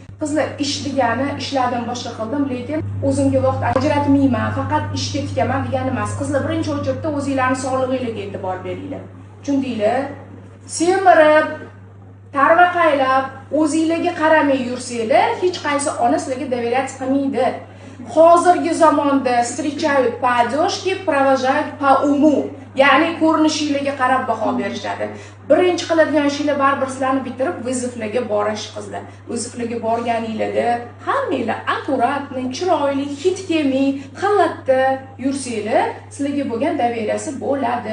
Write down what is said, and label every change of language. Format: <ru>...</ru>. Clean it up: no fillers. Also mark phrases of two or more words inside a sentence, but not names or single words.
<uz>Qizlar ish degani ishladim, boshqa qildim, lekin o'zimga vaqt ajratmayman, faqat ishga tikaman degani emas. Qizlar birinchi o'chirda o'zingizlarning sog'lig'ingizga e'tibor beringlar. Tushundinglar? Semirib, tarvaqaylab, o'zingizlarga qaramay yursanglar, hech qaysi ona sizlarga доверять qilmaydi. Hozirgi zamonda</uz> <ru>встречают по одежке, провожают по уму.</ru> <uz>Ya'ni ko'rinishingizga qarab baho berishadi. Birinchi qiladigan ishinglar baribir sizlarni bitirib viziflarga borish qizlar. Viziflarga borganingizda hammanglar akkuratni, chiroyli, hid kelmay, xalatda yursanglar, sizlarga bo'lgan доверияsi bo'ladi.</uz>